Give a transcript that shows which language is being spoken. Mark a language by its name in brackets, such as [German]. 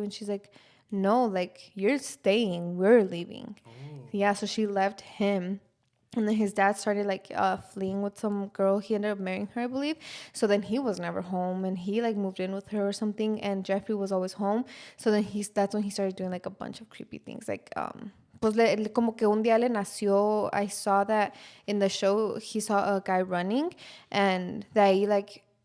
[English] And she's like, no, like, you're staying, we're leaving. Yeah, so she left him. And then his dad started like fleeing with some girl. He ended up marrying her, I believe. So then he was never home, and he like moved in with her or something. And Jeffrey was always home. So then that's when he started doing like a bunch of creepy things. [Spanish] Like pues como que un día le nació. [English] I saw that in the show he saw a guy running, and [Spanish] de ahí [English] like